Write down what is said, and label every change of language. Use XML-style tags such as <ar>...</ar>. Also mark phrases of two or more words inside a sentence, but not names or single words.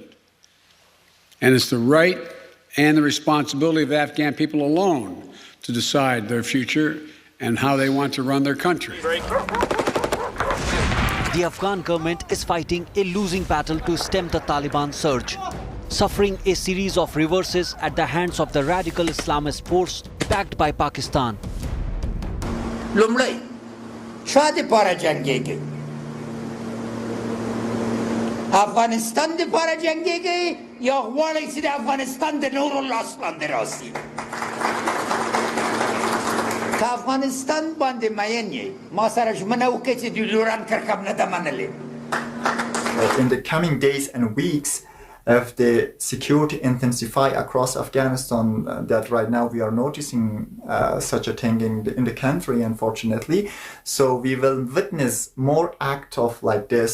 <en>And it's the right and the responsibility of the Afghan people alone to decide their future and how they want to run their country. The Afghan government is fighting a losing battle to stem the Taliban surge, suffering a series of reverses at the hands of the radical Islamist force backed by Pakistan.</en> <ps>لومړی چا د پاره جنگيږي افغانستان د پاره جنگيږي یا غواړي چې د افغانستان د نورو لاس لاندې راسي که افغانستان باندې مین یې ما سره ژمنه وکړه چې د لوران کرکب نه ده منلې.</ps> <en>In the coming days and weeks, if the security intensify across Afghanistan, that right now we are noticing such a thing in the country, unfortunately. So we will witness more acts of like this.</en>